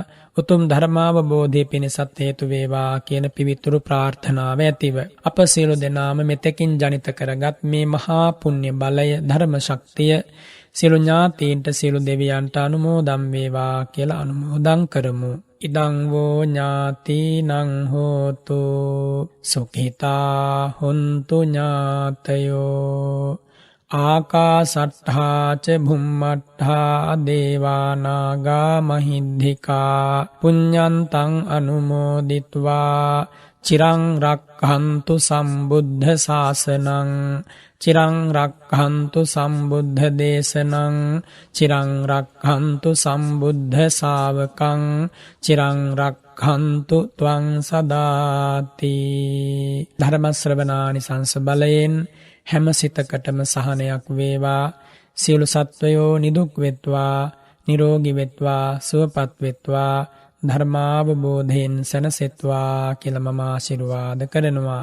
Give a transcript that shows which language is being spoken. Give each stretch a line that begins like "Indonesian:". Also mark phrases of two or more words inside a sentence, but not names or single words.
Sinhala: උතුම් ධර්මාවබෝධය පිණිසත් හේතු වේවා කියන පිවිතුරු ප්‍රාර්ථනාව ඇතිව අප සියලු දෙනාම මෙතෙකින් ජනිත කරගත් මේ මහා පුණ්‍ය බලය, ධර්ම ශක්තිය සියලු ඥාතීන්ට, සියලු දෙවියන්ට අනුමෝදන් වේවා කියලා අනුමෝදන් කරමු.
Pali: ඉදං වෝ ඥාතිනං හෝතු සුඛිතා හොන්තු ඥාතයෝ ආකාසට්ඨා ච භුම්මට්ඨා දේවානාගා මහිද්దికා පුඤ්ඤන්තං අනුමෝදිත්වා චිරං රක්ඛන්තු සම්බුද්ධ ශාසනං චිරං රක්ඛන්තු සම්බුද්ධ දේශනං චිරං රක්ඛන්තු සම්බුද්ධ ශාවකං චිරං රක්ඛන්තු ත්වං සදාති.
Sinhala: ධර්ම ශ්‍රවණානිසංස බලයෙන් හැම සිතකටම සහනයක් වේවා. සියලු සත්වයෝ නිදුක් වෙත්වා, නිරෝගී වෙත්වා, සුවපත් වෙත්වා, ධර්මාවබෝධයෙන් සැනසෙත්වා කියලා මම ආශිර්වාද කරනවා.